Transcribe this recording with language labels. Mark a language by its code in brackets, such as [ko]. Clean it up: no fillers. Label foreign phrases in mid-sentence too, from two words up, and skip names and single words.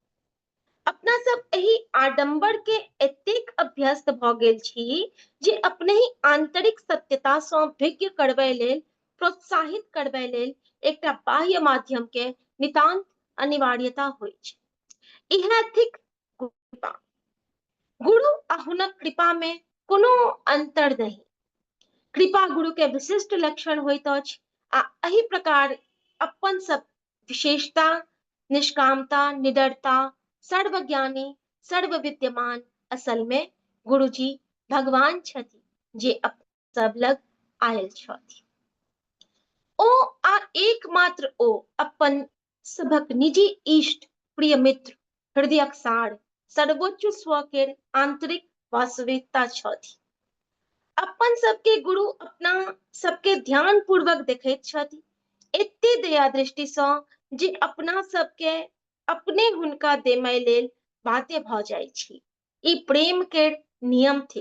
[mai] अपना सब एहि आडंबर के एतेक अभ्यस्त भ गेल छी जे अपने ही आंतरिक सत्यता सँ भिज्ञ करबै लेल, प्रोत्साहित करबै लेल एकटा बाह्य माध्यम के नितांत अनिवार्यता होइ छै। इहे थिक कृपा। गुरु आ हुनक कृपा में कोनो अंतर नहीं। कृपा गुरु के विशिष्ट लक्षण होइत अछि आ एहि प्रकार अपन सब विशेषता, निष्कामता, निडरता, सर्वज्ञानी, सर्व विद्यमान असल में गुरुजी भगवान छथि जे अपन सब लग आयल छथि। ओ आ एकमात्र ओ अपन सभक निजी इष्ट, प्रिय मित्र, हृदयक सार, सर्वोच्च स्व के आंतरिक वास्तविकता छथि। अपन सबके गुरु अपना सबके ध्यान पूर्वक देखैत छथि, एते दया दृष्टि सँ जे अपना सबके अपने हुनका देमय लेल बाध्य भ जाइ छी। ई प्रेम के नियम थिक।